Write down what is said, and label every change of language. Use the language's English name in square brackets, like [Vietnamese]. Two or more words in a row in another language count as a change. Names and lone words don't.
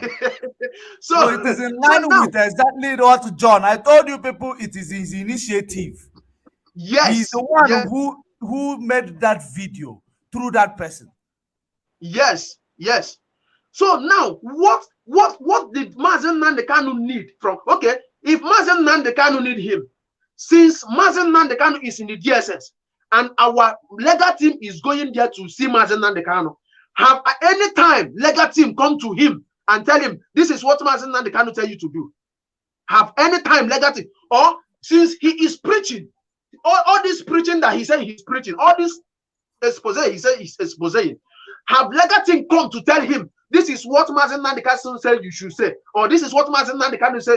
[English] So it is in line with exactly what John. I told you people it is his initiative. Yes. He's the one who made that video through that person. Yes, yes. So now what did Mazen Nnamdi Kanu need from? Okay, if Mazen Nnamdi Kanu need him, since Mazen Nnamdi Kanu is in the DSS and our legal team is going there to see Mazen Nnamdi Kanu, have any time legal team come to him and tell him this is what Mazen Nnamdi Kanu tell you to do? Have any time legal team, or since he is preaching all this preaching that he said he's preaching, all this expose he said he's exposing, have legal team come to tell him this is what Mazen Nnamdi Kanu said you should say, or this is what Mazen Nnamdi Kanu said?